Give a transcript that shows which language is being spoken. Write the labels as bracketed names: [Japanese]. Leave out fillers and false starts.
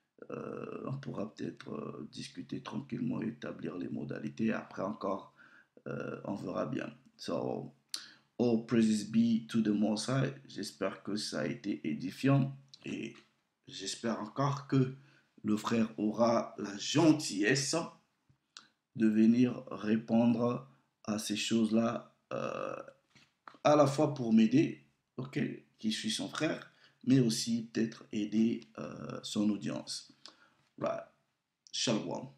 [French] On pourra peut-être discuter tranquillement, établir les modalités. Après encore, on verra bien. [English] So, all praises be to the Most High. [French] J'espère que ça a été édifiant et j'espère encore que le frère aura la gentillesse de venir répondre à ces choses-là, à la fois pour m'aider, ok, qui suis son frère, mais aussi peut-être aider son audience. Right. Shalom.